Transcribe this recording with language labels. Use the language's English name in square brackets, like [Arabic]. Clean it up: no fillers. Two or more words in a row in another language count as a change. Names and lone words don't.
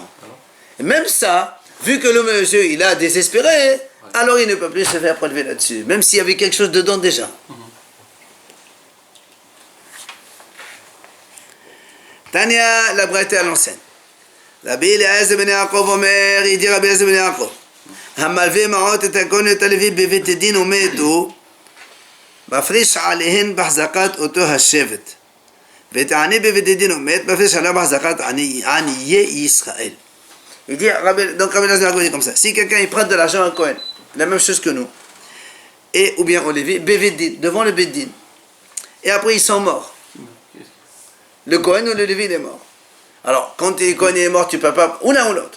[French] Et même ça, vu que le monsieur, il a désespéré, alors il ne peut plus se faire prélever là-dessus, même s'il y avait quelque chose dedans déjà. Tania, la braïta à l'ancienne. [Hebrew] רבי אליעזר בן יעקב אומר, [French] il dit Rabbi Eliezer ben Yaakov. [Hebrew] המלווה מעות את הקוניות הלוי בבית הדין ומתו, מפריש עליהן בהחזקת אותו השבט. ואת העני בבית הדין ומת, מפריש עליו בהחזקת עניי ישראל. [French] Il dit, donc Rabbi Eliezer dit comme ça, si quelqu'un il prête de l'argent à un Kohen, la même chose que nous, et ou bien au Lévi, Bevedin, devant le Beddin, et après ils sont morts. Le Kohen ou le Lévi il est mort. Alors, quand le Kohen est mort, tu ne peux pas, ou l'un ou l'autre.